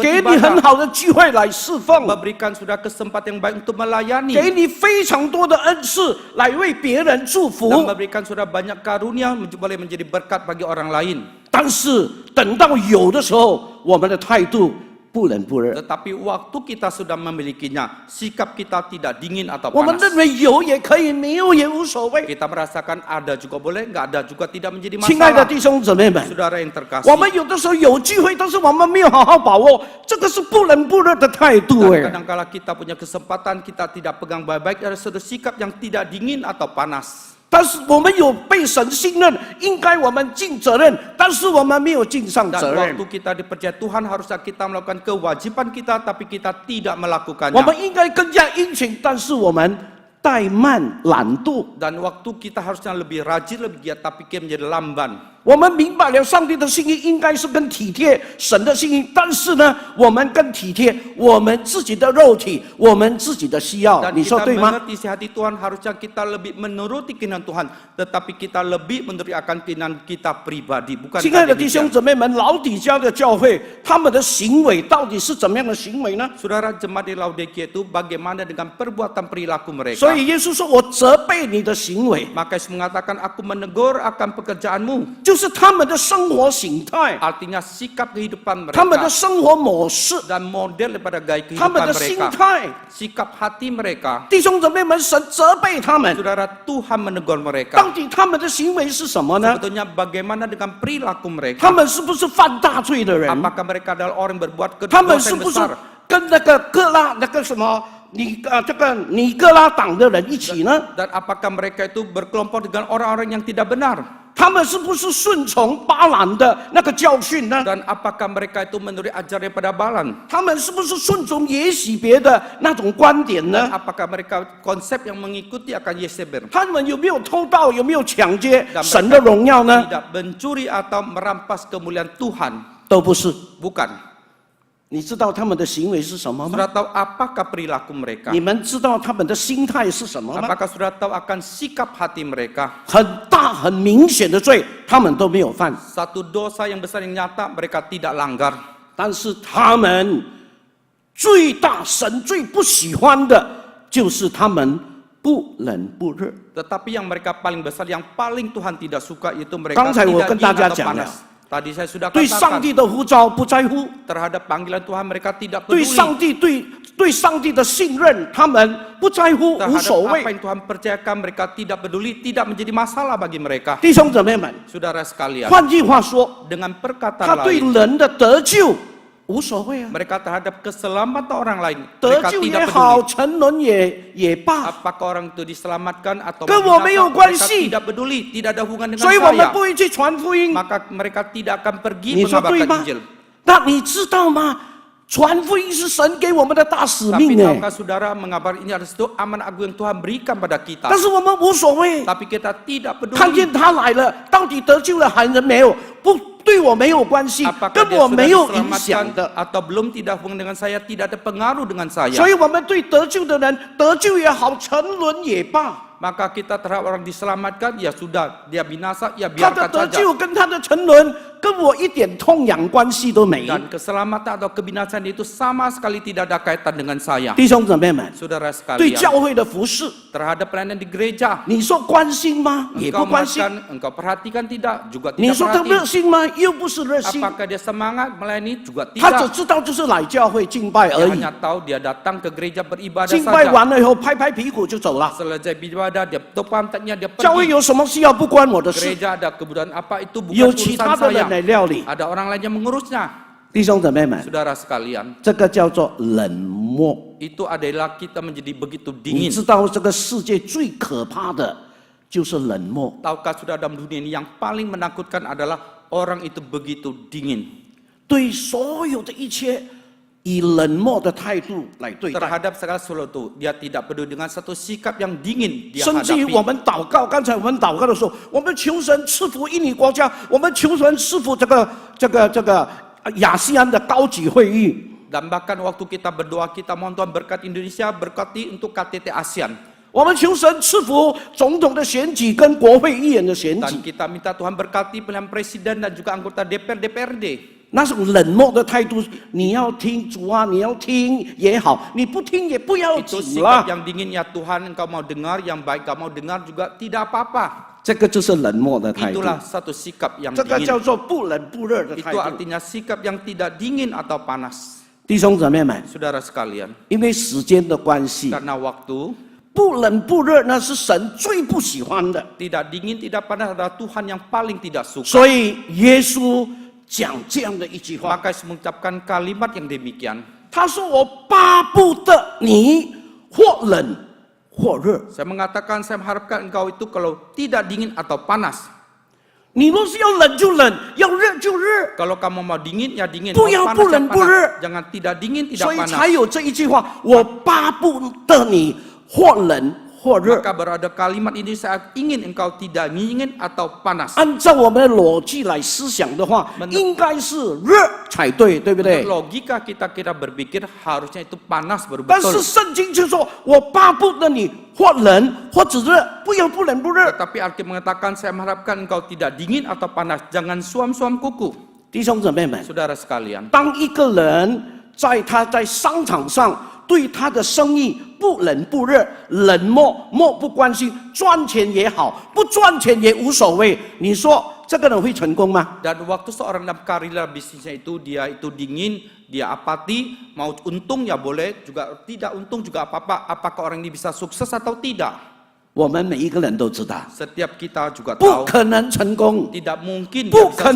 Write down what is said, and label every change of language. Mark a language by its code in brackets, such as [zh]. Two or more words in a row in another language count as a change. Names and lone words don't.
[zh] 给你很 [id] beribadah, [zh] 好的聚会来侍奉， [id] memberikan sudah kesempatan yang baik untuk [zh] 给 [id] melayani, [zh] 你非常多的恩赐来为别人祝 [id] dan [zh] 福。 [id] memberikan sudah banyak karunia boleh menjadi berkat bagi orang lain. [zh] 但是等到有的时候，我们的态度不冷不热， [id] Tetapi waktu kita sudah memilikinya, sikap kita tidak dingin atau [zh] 我们 [id] panas. [zh] 认为有也可以，没有也无所谓。 [id] Kita merasakan ada juga boleh, nggak ada juga tidak menjadi [zh] 亲爱的 [id] masalah. [zh] 弟兄姊妹们， [id] Saudara yang terkasih, [zh] 我们有的时候有聚会，但是我们没有好好把握，这个是不冷不热的态度。 [id] dan kadangkala kita punya kesempatan, kita tidak pegang baik-baik, ada suatu sikap yang tidak dingin atau panas. [zh] 但是我们有被神信任，应该我们尽责任，但是我们没有尽上 [id] Dan [zh] 责任。 [id] waktu kita dipercaya Tuhan, harusnya kita melakukan kewajiban kita, tapi kita tidak [zh] 我 [id] melakukannya. [zh] 们应该更加殷勤，但是我们怠慢懒惰。 [id] Dan waktu kita harusnya lebih rajin, lebih giat, tapi kita menjadi lamban. [zh] 我们明白了上帝的心意应该是更体贴神的心意，但是呢，我们更体贴我们自己的肉体，我们自己的需要。 [id] Dan [zh] 你说 [id] kita [zh] 对吗？ [id] mengerti isi hati Tuhan, harusnya kita lebih menuruti keinginan Tuhan, tetapi kita lebih menuruti akan keinginan kita pribadi, bukan [zh] 亲爱的弟兄姊妹们，老底嘉的教会，他们的行为到底是怎么样的行为呢？ [id] Saudara jemaat di Laodikia itu bagaimana dengan perbuatan perilaku mereka? [zh] 所以耶稣说：“我责备你的行为， [id] Maka Yesus mengatakan, aku menegur akan pekerjaanmu. [zh] 就是他们的生活形态， [id] Artinya sikap kehidupan [zh] 他们的 [id] mereka [zh] 生活模式， [id] dan model daripada gaya [zh] 他们 [id] kehidupan [zh] 的心 [id] mereka. [zh] 态。 [id] Sikap hati mereka. [zh] 弟兄姊妹们，神责备他们， [id] Saudara, Tuhan menegur mereka. [zh] 到底他们的行为是什么呢？ [id] Sebetulnya bagaimana dengan perilaku [zh] 他 [id] mereka? [zh] 们是不是犯大罪的人？ [id] Apakah mereka adalah orang yang berbuat [zh] 他们 [id] dosa [zh] 是 [id] yang [zh] 不是 [id] besar? [zh] 跟那个各拉那个什么这个尼哥拉党的人一起呢？ [id] Dan apakah mereka itu berkelompok dengan orang-orang yang tidak benar? [zh] 他们是不是顺从巴兰的那个教训呢？ [id] Dan apakah mereka itu menurut ajaran pada Balan? [zh] 他们是不是顺从耶洗别的那种观点 [id] Dan [zh] 呢？ [id] apakah mereka konsep yang mengikuti akan Yezebel? [zh] 他们有没有偷盗？有没有抢劫 [id] Dan [zh] 神的 [id] mereka [zh] 荣耀呢？ [id] tidak mencuri atau merampas kemuliaan Tuhan. [zh] 都不是。 [id] Bukan. [zh] 你知道他们的行为是什么吗？ [id] Sudah tahu apakah perilaku mereka? [zh] 你们知道他们的心态是什么吗？ [id] Apakah sudah tahu akan sikap hati mereka? [zh] 很大很明显的罪，他们都没有犯， [id] Satu dosa yang besar yang nyata mereka tidak langgar. [zh] 但是他们最大神最不喜欢的就是他们不冷不热。 [id] Tetapi yang mereka paling besar, yang paling Tuhan tidak suka itu mereka [zh] 刚才我 [id] tidak [zh] 跟大 [id] dingin [zh] 家 [id] atau [zh] 讲了， [id] panas. Tadi saya sudah [zh] 对上 [id] katakan [zh] 帝的呼召不在乎， [id] terhadap panggilan Tuhan mereka tidak [zh] 对 [id] peduli. [zh] 上帝对上帝的信任，他们不在乎，无 [id] Terhadap [zh] 所 [id] apa [zh] 谓。 [id] yang Tuhan percayakan mereka tidak peduli, tidak menjadi masalah bagi mereka. [zh] 弟兄姊妹们， [id] Saudara sekalian, [zh] 换句话说， [id] dengan [zh] 他 [id] perkataan [zh] 对 [id] lain, [zh] 人的得救无所谓啊， [id] mereka terhadap keselamatan orang lain [zh] 得 [id] mereka [zh] 救也 [id] tidak [zh] 好， [id] peduli. [zh] 沉沦也罢， [id] Apakah orang itu diselamatkan atau [zh] 跟我没有 [id] binasa, [zh] 关 [id] mereka [zh] 系。 [id] tidak peduli, tidak ada hubungan dengan [zh] 所以我们 [id] saya. [zh] 不会去传福音。 [id] Maka mereka tidak akan pergi [zh] 你说对 [id] mengabarkan [zh] 吗 [id] Injil.？ [zh] 那你知道吗？传福音是神给我们的大使 [id] Tapi [zh] 命哎， [id] tahukah saudara, mengabar ini adalah satu amanah agung yang Tuhan berikan pada kita. [zh] 但是我们无所谓， [id] Tapi kita tidak [zh] 看见 [id] peduli [zh] 他来了，到底得救了还是没有，不对我没有关系， [id] apakah [zh] 跟 [id] dia [zh] 我 [id] sudah [zh] 没有影响 [id] diselamatkan [zh] 的。 [id] atau belum, tidak hubungan dengan saya, tidak ada pengaruh dengan saya. [zh] 所以我们对得救的人，得救也好，沉沦也罢， [id] Maka kita terhadap orang diselamatkan, ya sudah, dia binasa, ya [zh] 他的 [id] biarkan [zh] 得 [id] saja. [zh] 救跟他的沉沦跟我一点痛痒关系都没。 [id] Dan keselamatan atau kebinasaan itu sama sekali tidak ada kaitan dengan saya. [zh] 弟兄姊妹们， [id] Saudara [zh] 对 [id] sekalian, [zh] 教会的服饰， [id] terhadap pelayanan di gereja, [zh] 你说关心吗？也不 [id] engkau [zh] 关心。 [id] makan, engkau perhatikan tidak, juga [zh] 你 [id] tidak [zh] 说他 [id] perhatikan. [zh] 热心吗？又不是热心。 [id] Apakah dia semangat melayani? Juga [zh] 他只 [id] tidak. [zh] 知道就是来教会敬拜 [id] Dia [zh] 而已， [id] hanya tahu dia datang ke gereja beribadah [zh] 敬拜 [id] saja. [zh] 完了以后拍拍屁股就走了。 [id] Selesai beribadah, dia tutup pantatnya, dia [zh] 教会 [id] pergi. [zh] 有什么需要不关我的事， [id] Gereja ada kebutuhan apa itu bukan [zh] 有其 [id] urusan [zh] 他的人 [id] saya. [zh] 来料理。 [id] Ada orang lain yang mengurusnya. [zh] 弟兄姊妹们， [id] Saudara sekalian, [zh] 这个叫做冷漠。 [id] itu adalah kita menjadi begitu [zh] 你 [id] dingin. [zh] 知道这个世界最可怕的就是冷漠。 [id] Tahukah sudah dalam dunia ini yang paling menakutkan adalah orang itu begitu dingin. [zh] 对所有的一切以冷漠的态度来对待。 [id] terhadap segala sesuatu. Dia tidak peduli dengan satu sikap yang dingin dia [zh] 甚至于我 [id] hadapi. [zh] 们祷告，刚才我们祷告的时候，我们求神赐福印尼国家，我们求神赐福这个亚细安的高级会议。 [id] Dan bahkan waktu kita berdoa, kita mohon Tuhan berkat Indonesia, berkati untuk KTT ASEAN. [zh] 我们求神赐福总统的选举跟国会议员的选 [id] Dan [zh] 举。 [id] kita minta Tuhan berkati pilihan presiden dan juga anggota DPR, DPRD. [zh] 那种冷漠的态度，你要听主啊，你要听也好，你不听也不要 [id] Itu [zh] 紧 [id] sikap [zh] 啦。 [id] yang dingin, ya Tuhan engkau mau dengar, yang baik engkau mau dengar juga tidak apa-apa. [zh] 这个就是冷漠的态度， [id] Itulah satu sikap yang [zh] 这个叫 [id] dingin. [zh] 做不冷不热的态 [id] Itu [zh] 度。 [id] artinya sikap yang tidak dingin atau panas. [zh] 弟兄姊妹们， [id] Saudara sekalian, [zh] 因为时间的关系， [id] karena waktu, [zh] 不冷不热那是神最不喜欢的。 [id] tidak dingin, tidak panas adalah Tuhan yang paling tidak suka. [zh] 所以耶稣讲这样的一句话， [id] Maka Yesus mengucapkan kalimat yang demikian. [zh] 他说：“我巴不得你或冷或热。 [id] Saya mengatakan, saya mengharapkan engkau itu kalau tidak dingin atau panas. [zh] 你若是要冷就冷，要热就热。 [id] Kalau kamu mau dingin, ya dingin. [zh] 不 [id] Mau [zh] 要 [id] panas, [zh] 不 [id] ya [zh] 冷不 [id] panas. [zh] 热。 [id] Jangan tidak dingin, [zh] 所 [id] tidak [zh] 以 [id] panas. [zh] 才有这一句话：我巴不得你或冷或热。 [id] Maka baru ada kalimat ini, saya ingin engkau tidak dingin atau panas. [zh] 按照我们的逻辑来思想的话，应该是热才对，对不对？ [id] Logika kita berpikir harusnya itu panas baru [zh] 但是 [id] betul. [zh] 圣经就说：我巴不得你或冷或者热，不要不冷不热。 [id] Tetapi Alkitab mengatakan, saya mengharapkan engkau tidak dingin atau panas. Jangan suam-suam kuku. [zh] 弟兄姊妹们， [id] Saudara sekalian, [zh] 当一个人他在商场上对他的生意不冷不热、冷漠漠不关心，赚钱也好，不赚钱也无所谓，你说这个人会成功吗？ [id] dan waktu seorang dalam karir bisnisnya itu, dia itu dingin, dia apati, mau untung ya boleh, juga tidak untung juga apa-apa. Apakah orang ini bisa sukses atau tidak? [zh] 我们每一个人都知道， [id] Setiap kita juga [zh] 不 [id] tahu, [zh] 可能成功， [id] tidak mungkin [zh] 不 [id] dia [zh] 可